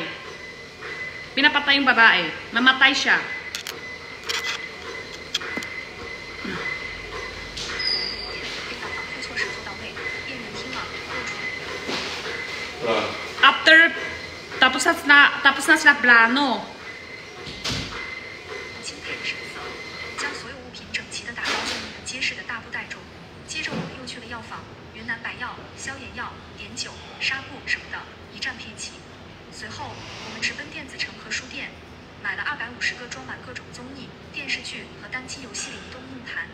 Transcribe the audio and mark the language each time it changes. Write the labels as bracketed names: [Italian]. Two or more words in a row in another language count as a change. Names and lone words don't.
[Filipino] Pinapatay yung babae. Namatay siya. After, tapos na sila plano. [Chinese] 钦佩的神色，将所有物品整齐地打包进一个结实的大布袋中。接着我们又去了药房，云南白药、消炎药、碘酒、纱布什么的，一站配齐。随后，我们直奔电子城和书店，买了250个装满各种综艺、电视剧和单机游戏的移动硬盘。